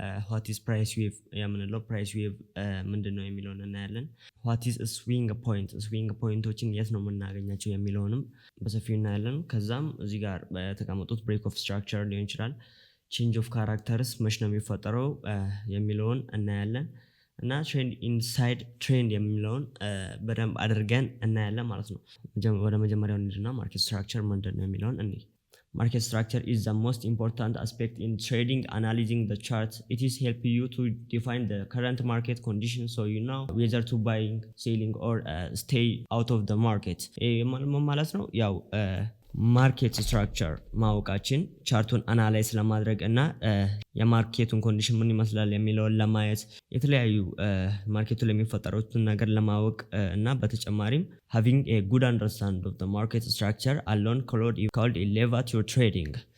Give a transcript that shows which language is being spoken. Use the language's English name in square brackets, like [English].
[English] ዋት ኢዝ ፕራይስ ዌቭ [Amharic] የምንለው ፕራይስ ዌቭ ምንድነው የሚለውን እናያለን። [English] ዋት ኢዝ ስዊንግ ፖይንት፣ [Amharic] ስዊንግ ፖይንቶችን የት ነው የምናገኛቸው የሚለውንም በሰፊው እናያለን። ከዛም እዚህ ጋር በተቀመጡት [English] ብሬክ ኦፍ ስትራክቸር [Amharic] ሊሆን ይችላል፣ [English] ቼንጅ ኦፍ ካራክተርስ [Amharic] መች ነው የሚፈጠረው የሚለውን እናያለን እና [English] ትሬንድ ኢንሳይድ ትሬንድ [Amharic] የሚለውን በደንብ አድርገን እናያለን ማለት ነው። ወደ መጀመሪያው እንሂድና ማርኬት ስትራክቸር ምንድነው የሚለውን እንይ። [English] Market structure is the most important aspect in trading. Analyzing the chart, it is help you to define the current market conditions so you know whether to buying, selling or stay out of the market. [Amharic] ማለት ነው ያው ማርኬት ስትራክቸር ማወቃችን ቻርቱን አናላይዝ ለማድረግ እና የማርኬቱን ኮንዲሽን ምን ይመስላል የሚለውን ለማየት የተለያዩ ማርኬቱ ላይ የሚፈጠሩትን ነገር ለማወቅ እና በተጨማሪም [English] having a good understanding of the market structure alone called a lever to trading።